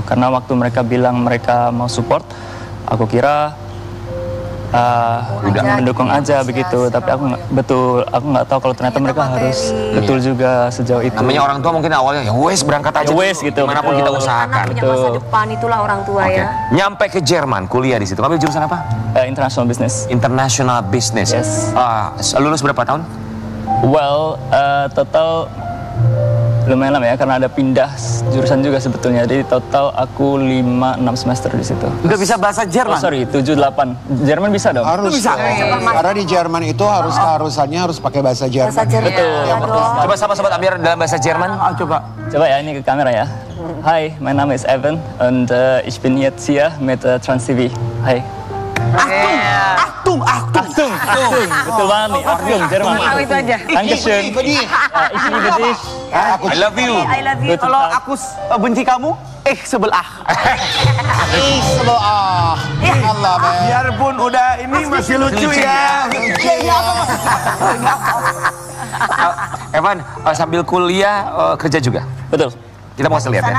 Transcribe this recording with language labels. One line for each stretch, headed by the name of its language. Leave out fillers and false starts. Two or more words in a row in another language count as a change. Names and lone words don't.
Indonesian: Karena waktu mereka bilang mereka mau support, aku kira udah mendukung aja begitu. Tapi aku nggak tahu kalau ternyata mereka harus betul juga sejauh itu. Namanya orang tua mungkin awalnya ya wes berangkat aja. Ya wes gitu. Dimanapun kita usahakan. punya masa depan, itulah orang tua ya. Nyampe ke Jerman, kuliah di situ. Kamu jurusan apa?
English: International Business. International Business. Yes.
Indonesian: Lulus berapa tahun? Well, total lumayan lama ya karena ada pindah jurusan juga sebetulnya. Jadi total aku 5-6 semester di situ. Udah bisa bahasa Jerman?
English: Oh sorry,
Indonesian: 7-8. Jerman bisa dong? Harus. Bisa. Karena di Jerman itu keharusannya harus pakai bahasa Jerman. Bahasa Jerman. Betul. Coba sama sobat Amir dalam bahasa Jerman. Coba. Coba ya ini ke kamera ya.
German: Hi, mein Name ist Evan und ich bin jetzt hier mit Trans TV.
English: Hi.
German: Achtung.
Indonesian: Betul banget nih, Achtung, Jerman. Itu aja.
German: Dankeschön. Ich liebe dich.
English: I love you. I love you.
Indonesian: Kalau aku benci kamu, sebelah. Sebelah. Allah, men. Biarpun udah ini masih lucu ya. Evan, sambil kuliah kerja juga? Betul. Kita mau lihat ya.